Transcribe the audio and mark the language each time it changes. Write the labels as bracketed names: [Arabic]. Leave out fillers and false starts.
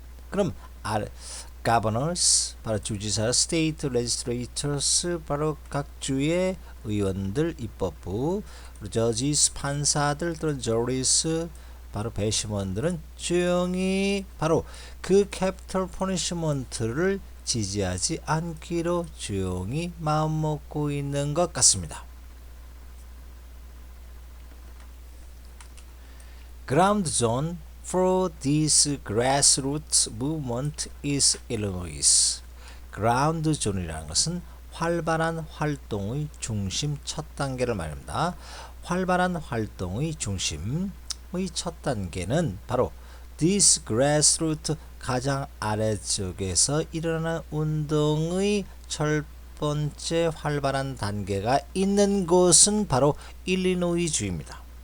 [Korean] 그럼 governors 바로 주지사, state legislators 바로 각 주의 의원들, 입법부, judges 판사들 또는 juries 바로 배심원들은 조용히 바로 그 capital punishment를 지지하지 않기로 조용히 마음먹고 있는 것 같습니다. [English] Ground zone for this grassroots movement is Illinois. [Korean] Ground zone이라는 것은 활발한 활동의 중심 첫 단계를 말합니다. 활발한 활동의 중심의 첫 단계는 바로 this grassroots 가장 아래쪽에서 일어나는 운동의 첫 번째 활발한 단계가 있는 곳은 바로 일리노이 주입니다.